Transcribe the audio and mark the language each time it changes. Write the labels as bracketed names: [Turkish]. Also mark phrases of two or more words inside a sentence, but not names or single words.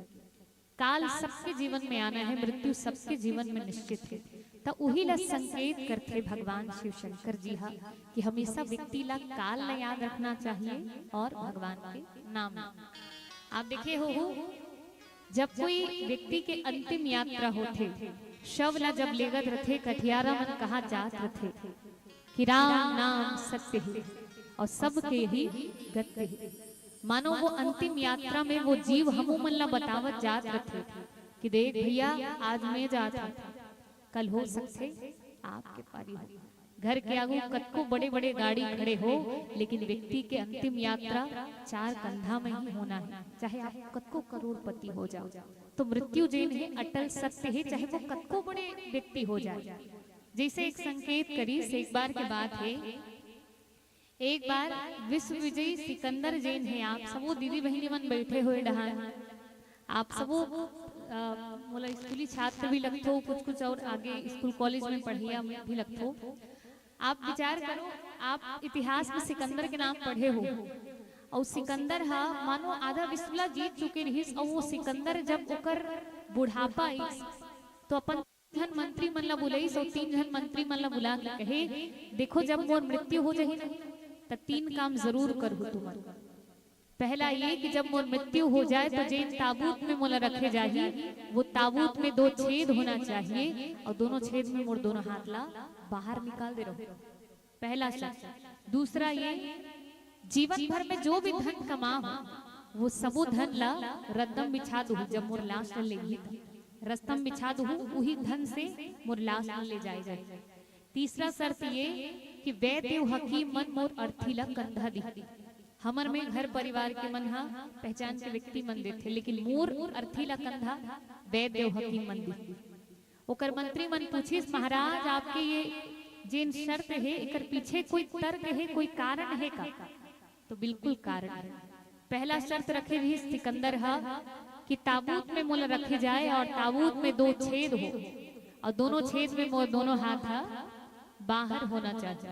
[Chhattisgarhi] काल सबके जीवन में आना है, मृत्यु सबके जीवन में निश्चित है। तो वही ला संकेत करते भगवान शिव शंकर जी हा कि हमेशा व्यक्ति ला काल ला याद रखना चाहिए और भगवान के नाम। आप देखे हो जब कोई व्यक्ति के अंतिम यात्रा होते, शव ला जब लेगत रथे कठियारा मन कहा जात रथे कि राम नाम सत्य है और सबके ही गत्य है। मानो वो अंतिम यात्रा में वो जीव हमू मन ला बतावत जात रथे कि देख भैया आज मैं जाता, कल हो सकते आपके पारी हो। घर के आगू कतको बड़े बड़े गाड़ी खड़े हो, लेकिन व्यक्ति के अंतिम यात्रा चार कंधा में ही होना है, चाहे आप कतको करोड़पति हो जाओ। तो मृत्यु जिन है अटल सत्य है, चाहे वो कतको बड़े व्यक्ति हो जाए। जैसे एक संकेत करी से एक बार की बात है, एक बार विश्व विजयी सिकंदर जैन है। आप सबो दीदी बहनी मन बैठे हुए डहान, आप सबो मोला स्कूली छात्र भी लगते, कुछ कुछ और आगे स्कूल कॉलेज में पढ़िया भी लगते। आप विचार करो, आप इतिहास में सिकंदर के नाम पढ़े हो, और सिकंदर हा मानो आधा विश्व ला जीत चुके रहिस। और वो सिकंदर जब ओकर बुढ़ापा आइस तो अपन जन मंत्री मन ला बुलाइस, और 3 जन मंत्री मन ला बुला के कहे देखो जब मोर मृत्यु हो जाही तो 3 काम जरूर करहु तुमन। पहला ये कि जब मोर मृत्यु हो जाए तो जिन ताबूत में मोला रखे जाही, वो ताबूत में 2 छेद होना चाहिए, और दोनों छेद में मोर दोनों हाथ ला बाहर निकाल दे रहो। पहला शर्त। दूसरा ये जीवन भर में जो भी धन कमाओ वो सबो धन ला रद्दम बिछा दू, जब मोर लाश ले लेगी रस्तम बिछा दू, वही धन से मोर लाश ले जाए जाए। तीसरा शर्त ये कि वैद्य हकीम मन मोर अर्थी ला कंधा दी। हमर में घर परिवार के मन हा पहचान के व्यक्ति मन देथे, लेकिन मोर अर्थी ला कंधा वैद्य हकीम मन दी। ओकर मंत्री मन पूछिस महाराज आपके ये जिन शर्त है एकर पीछे कोई तर्क है, कोई कारण है का? तो बिल्कुल कारण है। पहला शर्त रखे भी सिकंदर हा कि ताबूत में मोला रखे जाए और ताबूत में 2 छेद हो, और दोनों छेद में मोर दोनों हाथ हा बाहर होना चाहिए।